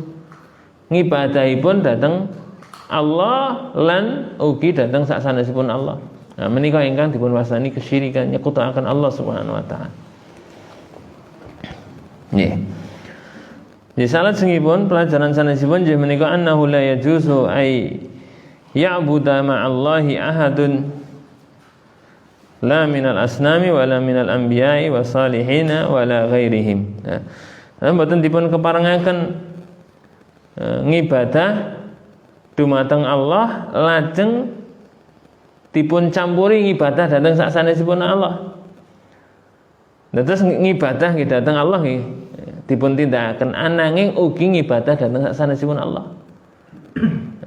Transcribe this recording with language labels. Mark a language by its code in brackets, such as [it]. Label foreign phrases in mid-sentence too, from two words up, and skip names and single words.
[jv] Ngibadahipun dhateng Allah lan ugi dhateng sak sanesipun Allah. Nah menika ingkang dipun wastani kesyirikan nyekutakaken Allah [ar] سبحانه وتعالى. [jv] Nggih. Di salajengipun pelajaran sanesipun nggih menika [ar] أنه لا يجوز أن يعبد مع الله أحد لا من الأصنام ولا من الأنبياء والصالحين ولا غيرهم. [jv] Nah, mboten dipun keparengaken ngibadah dumateng Allah lajeng dipun campuri ngibadah dhateng sak sanesipun Allah. Terus ngibadah nggih dhateng Allah nggih dipun tindakaken ananging ugi ngibadah dhateng sak sanesipun Allah.